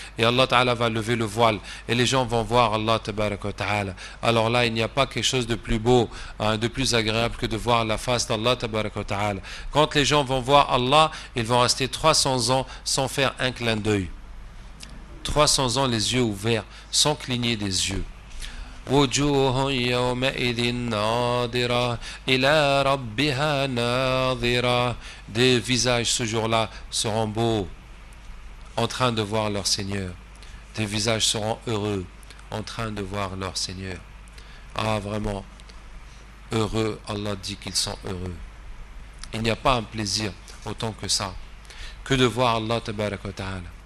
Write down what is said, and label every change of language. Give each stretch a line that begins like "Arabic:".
French: Et Allah Ta'ala va lever le voile, et les gens vont voir Allah tabaraka wa ta'ala. Alors là, il n'y a pas quelque chose de plus beau, de plus agréable que de voir la face d'Allah tabaraka wa ta'ala. Quand les gens vont voir Allah, ils vont rester 300 ans sans faire un clin d'œil. 300 ans les yeux ouverts, sans cligner des yeux.
Arabic: وجوه يومئذ ناظرة إلى ربها ناظرة.
French: Des visages ce jour-là seront beaux, en train de voir leur Seigneur. Des visages seront heureux, en train de voir leur Seigneur. Ah, vraiment, heureux, Allah dit qu'ils sont heureux. Il n'y a pas un plaisir autant que ça, que de voir Allah tabaraka wa ta'ala.